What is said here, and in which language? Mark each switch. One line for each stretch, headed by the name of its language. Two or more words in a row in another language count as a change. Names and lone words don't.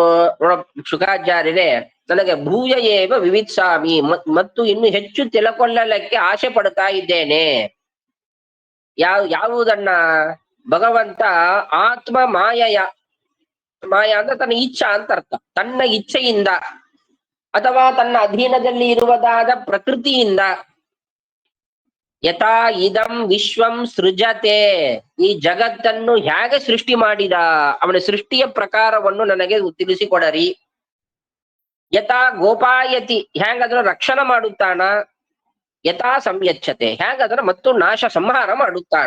Kannada: ಶುಕಾಚಾರ್ಯರೇ, ನನಗೆ
Sanskrit: ಭೂಯ ಏವ ವಿವಿತ್ಸಾಮಿ,
Kannada: ಮತ್ತು ಇನ್ನು ಹೆಚ್ಚು ತಿಳ್ಕೊಳ್ಳಲಿಕ್ಕೆ ಆಸೆ ಪಡ್ತಾ ಇದ್ದೇನೆ. ಯಾವುದನ್ನ?
Sanskrit: ಭಗವಂತ ಆತ್ಮ ಮಾಯಯ,
Kannada: ಮಾಯ ಅಂದ್ರೆ ತನ್ನ ಇಚ್ಛಾ ಅಂತ ಅರ್ಥ. ತನ್ನ ಇಚ್ಛೆಯಿಂದ ಅಥವಾ ತನ್ನ ಅಧೀನದಲ್ಲಿ ಇರುವುದಾದ ಪ್ರಕೃತಿಯಿಂದ
Sanskrit: ಯಥಾ ಇದಂ ವಿಶ್ವಂ ಸೃಜತೆ,
Kannada: ಈ ಜಗತ್ತನ್ನು ಹೇಗೆ ಸೃಷ್ಟಿ ಮಾಡಿದ ಅವನ ಸೃಷ್ಟಿಯ ಪ್ರಕಾರವನ್ನು ನನಗೆ ತಿಳಿಸಿಕೊಡರಿ.
Sanskrit: ಯಥಾ ಗೋಪಾಯತಿ,
Kannada: ಹೇಗಾದ್ರೂ ರಕ್ಷಣೆ ಮಾಡುತ್ತಾನ.
Sanskrit: ಯಥಾ ಸಂಯಚ್ಛತೆ,
Kannada: ಹೇಗಾದ್ರೆ ಮತ್ತು ನಾಶ ಸಂಹಾರ ಮಾಡುತ್ತಾನ.